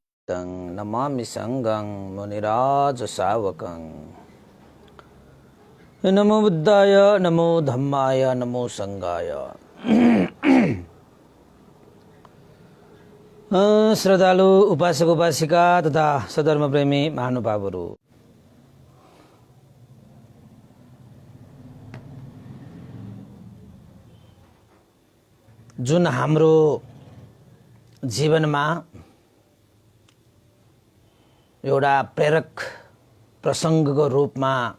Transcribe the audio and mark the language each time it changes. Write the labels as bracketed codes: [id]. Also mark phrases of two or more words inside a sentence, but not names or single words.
[pi] तं नमामि संगं मुनिराज सावकं। नमो बुद्धाय, नमो धम्माय, नमो संघाय। [ne] श्रद्धालु उपासक उपासिका तथा सधर्म प्रेमी महानुभावहरू, जुन हाम्रो जीवनमा एउटा प्रेरक प्रसङ्गको रूपमा